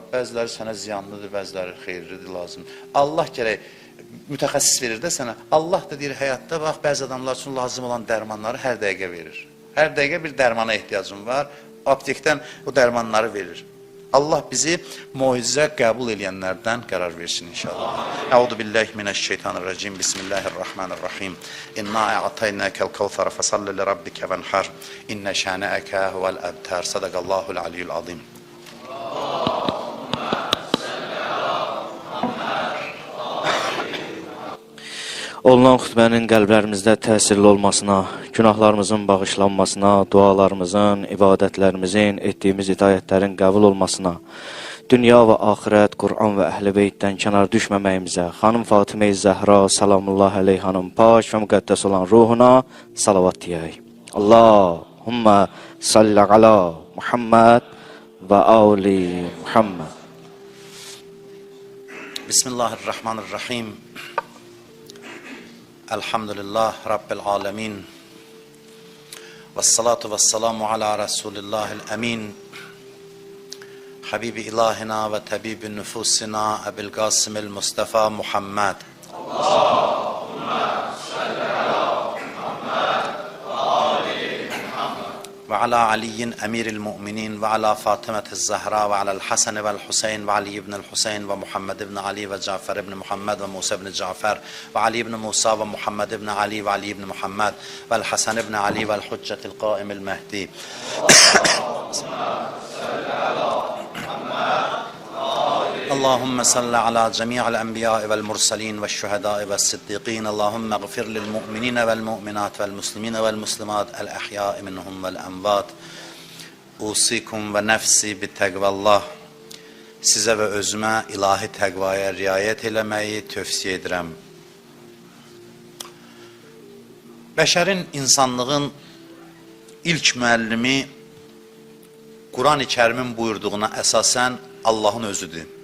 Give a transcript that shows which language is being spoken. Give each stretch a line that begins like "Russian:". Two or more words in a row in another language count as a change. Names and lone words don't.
Azerbaijani: Bəziləri sənə ziyanlıdır, bəziləri xeyirlidir, lazımdır. Allah gərək mütəxəssis verir də sənə. Allah da deyir, həyatda bax, bəzi adamlar üçün lazım olan dərmanları hər dəqiqə verir. Hər dəqiqə bir dərmana ehtiyacım var. Aptekdən o dərmanları verir. Allah bizi muizə qəbul edənlərdən qərar versin inşallah.
Arabic: أعوذ بالله من الشيطان الرجيم. بسم الله الرحمن الرحيم. إنا أعطيناك الكوثر فصل لربك وانحر. إن شانئك هو الأبتر. صدق الله العلي العظيم.
Azerbaijani: Olunan xütbənin qəlblərimizdə təsirli olmasına, günahlarımızın bağışlanmasına, dualarımızın, ibadətlərimizin, etdiyimiz itayətlərin qəbul olmasına, dünya və axirət, Qur'an və əhl-i beytdən kənar düşməməyimizə, xanım Fatimə-i Zəhra,
Arabic: سلام الله عليه
Azerbaijani: hanım, pak və müqəddəs olan ruhuna salavat deyək.
Arabic: اللهم صل على محمد وآل محمد. بسم الله الرحمن الرحيم. الحمد لله رب العالمين. والصلاة والسلام على رسول الله الأمين. حبيب إلهنا وطبيب نفوسنا أبي القاسم المصطفى محمد. اللهم صل على محمد وآل محمد. وعلى علي أمير المؤمنين وعلى فاطمة الزهراء وعلى الحسن والحسين وعلي بن الحسين ومحمد بن علي وجعفر بن محمد وموسى بن جعفر وعلي بن موسى ومحمد بن علي وعلي بن محمد والحسن بن علي والحجة القائم المهدي. اللهم صل على جميع الأنبياء والمرسلين والشهداء والصديقين اللهم اغفر للمؤمنين والمؤمنات والمسلمين والمسلمات الأحياء منهم والأموات أوصيكم ونفسي بتقوى الله.
Azerbaijani: Sizə və özümə ilahi təqvaya riayət eləməyi tövsiyə edirəm. Bəşərin, insanlığın ilk müəllimi Quran-ı Kərimin buyurduğuna əsasən Allahın özüdür.